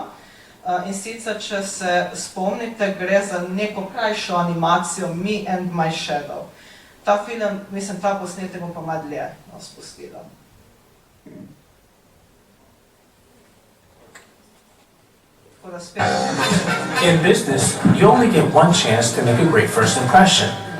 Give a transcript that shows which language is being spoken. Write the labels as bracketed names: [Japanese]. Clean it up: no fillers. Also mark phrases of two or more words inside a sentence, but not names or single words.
[Slovenian] In sicer, če se spomnite, gre za neko krajšo animacijo Me and My Shadow. Ta film, mislim, ta posnetek bom pa malo dlje spustila. [English] In business, you only get one chance to make a great first impression.